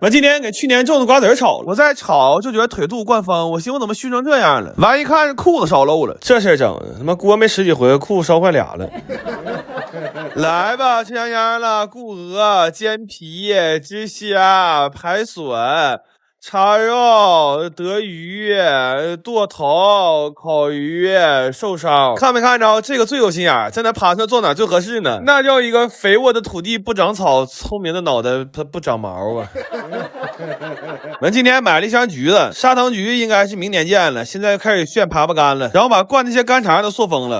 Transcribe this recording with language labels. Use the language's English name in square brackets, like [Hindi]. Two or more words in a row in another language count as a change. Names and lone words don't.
[Chinese] 完今天給去年種的瓜子炒了，我再炒就覺得腿肚灌風，我寻思我怎麼熏成這樣了，完一看是褲子燒漏了，這事兒整的他媽鍋沒10幾回，褲子燒壞倆了。來吧，吃香香了，固鵝、煎皮、汁蝦、排筍、叉肉、德魚、剁頭、烤魚、瘦燒，看没看着？這個最有心眼，在那趴上坐哪最合適呢？那叫一個肥沃的土地不長草，聰明的腦袋它不長毛啊！完今天買了一箱橘子，砂糖橘應該是明年見了，現在開始炫爬乾了，然後把灌那些乾腸都塑封了。